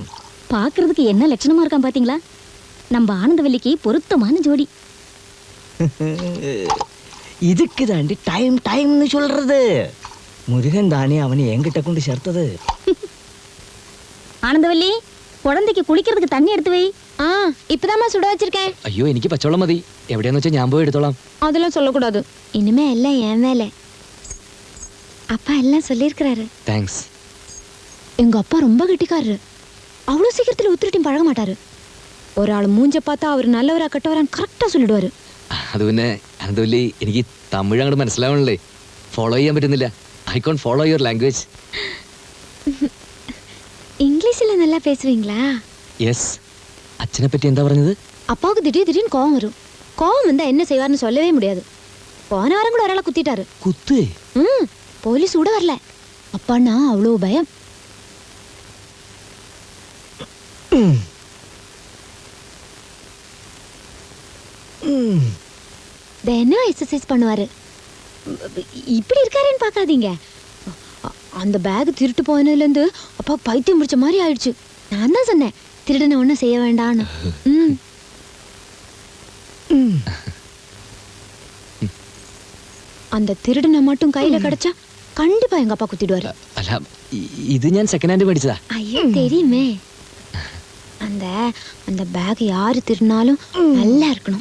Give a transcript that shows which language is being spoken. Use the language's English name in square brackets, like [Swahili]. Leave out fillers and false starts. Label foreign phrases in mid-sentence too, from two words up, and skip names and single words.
[Tamil] பாக்குறதுக்கு என்ன லட்சணமா இருக்கான் பாத்தீங்களா? நம்ம ஆனந்தவல்லிக்கு பொருத்தமான ஜோடி. இதுக்கு தாண்டி டைம் டைம்னு சொல்றது. முருகன் தானே அவனை என்கிட்ட கொண்டு சேர்த்தது. ஆனந்தவல்லி, குழந்தைக்கு குளிக்கிறதுக்கு தண்ணி எடுத்து வை. இப்பதாம்மா சுட வச்சிருக்கேன். [Malayalam] അയ്യോ എനിക്ക് പച്ചവെള്ളം മതി. എവിടെയാന്ന് വെച്ചാൽ ഞാൻ പോയി എടുത്തോളാം. [Tamil] அதெல்லாம் சொல்லக்கூடாது. இனிமே எல்லாம் என் வேலை. அப்பா எல்லாம் சொல்லியிருக்கிறாரு. தேங்க்ஸ். எங்க அப்பா ரொம்ப கெட்டிக்காரரு. அவ்வளவு சீக்கிரத்துல உத்திரிட்டும் பழக மாட்டாரு. ஒரு ஆள் மூஞ்ச பார்த்தா அவர் நல்லவரா கெட்டவரான்னு கரெக்டா சொல்லிடுவாரு. [Malayalam] അത് പിന്നെ ആനന്ദവല്ലി, എനിക്ക് തമിഴ് അങ്ങോട്ട് മനസ്സിലാവണല്ലേ. ഫോളോ ചെയ്യാൻ പറ്റുന്നില്ല. [English] I can't follow your language. [Tamil] இங்கிலீஷ்ல நல்லா பேசுவீங்களா? [Malayalam] യെസ്. അച്ഛനെ പറ്റി എന്താ പറഞ്ഞത്? [Tamil] அப்பாவுக்கு திடீர்னு கோவம் வரும். கோவம் வந்தா என்ன செய்வார்னு சொல்லவே முடியாது. போன வாரம் கூட ஒராளை குத்திட்டாரு. [Malayalam] കുത്ത്? [Tamil] போலீஸ் கூட வரல. அப்பான்னா அவ்வளவு பயம். தினம் எக்ஸசைஸ் பண்ணுவாரு. இப்படி இருக்காருன்னு பார்க்காதீங்க. அந்த பேக் திருட்டு போனதுலேருந்து அப்பா பைத்தியம் முடிச்ச மாதிரி ஆயிடுச்சு. நான் தான் சொன்னேன், திருடனை ஒன்றும் செய்ய வேண்டான்னு. அந்த திருடனை மட்டும் கையில கிடைச்சா கண்டிப்பா எங்க அப்பா குத்திடுவாரு. [Malayalam] അല്ല, ഇത് ഞാൻ [English] second hand [Malayalam] മേടിച്ചതാ. [Tamil] ஐயோ தெரியுமே. அந்த அந்த பேக் யாரு திருடினாலும் நல்லா இருக்கணும்.